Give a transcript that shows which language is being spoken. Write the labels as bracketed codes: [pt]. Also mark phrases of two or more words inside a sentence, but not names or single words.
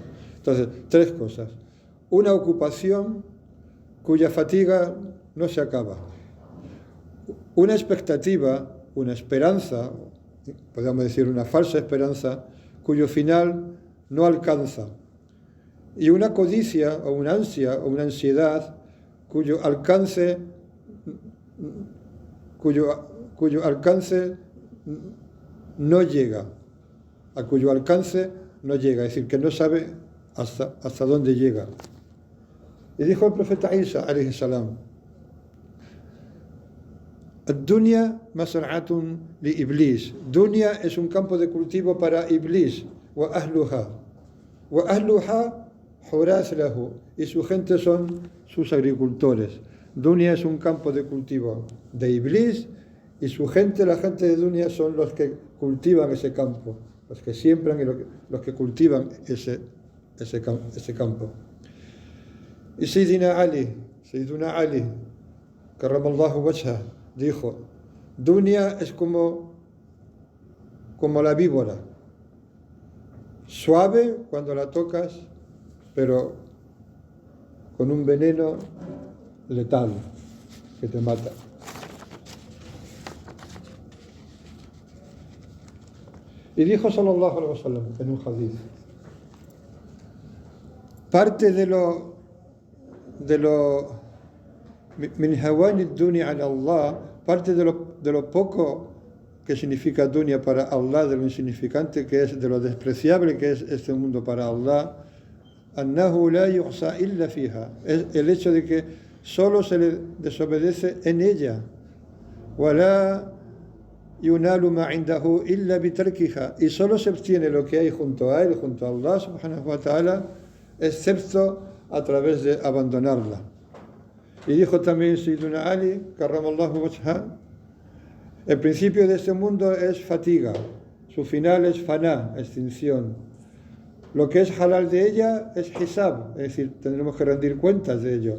[es] Entonces, tres cosas: una ocupación cuya fatiga no se acaba, una expectativa, una esperanza, podríamos decir una falsa esperanza, cuyo final no alcanza, y una codicia o una ansia o una ansiedad cuyo alcance no llega, a cuyo alcance no llega, es decir, que no sabe hasta dónde llega. Y dijo el profeta Isa, [ar] عليه السلام: الدنيا مزرعة لإبليس. [es] Dunya es un campo de cultivo para Iblis. [ar] وأهلها حراس له. [es] Y su gente son sus agricultores. Dunya es un campo de cultivo de Iblis, y su gente, la gente de Dunya, son los que cultivan ese campo, los que siembran y los que cultivan ese campo. [ar] Y سيدنا علي، كرم الله وجهه, [es] dijo: Dunya es como la víbora, suave cuando la tocas, pero con un veneno letal que te mata. Y dijo [ar] صلى الله عليه وسلم [es] en un hadith: parte de lo [ar] من هوان الدنيا على الله, [es] parte de lo poco que significa dunya para Allah, de lo insignificante que es, de lo despreciable que es este mundo para Allah, [ar] أنه لا يعصى إلا فيها, [es] es el hecho de que solo se le desobedece en ella, [ar] ولا ينال ما عنده إلا بتركها, [es] y solo se obtiene lo que hay junto a él, junto a Allah [ar] سبحانه وتعالى, [es] excepto a través de abandonarla. Y dijo también Sayyiduna Ali, [ar] كرم الله وجهه, [es] el principio de este mundo es fatiga, su final es faná, extinción. Lo que es halal de ella es hisab, es decir, tendremos que rendir cuentas de ello.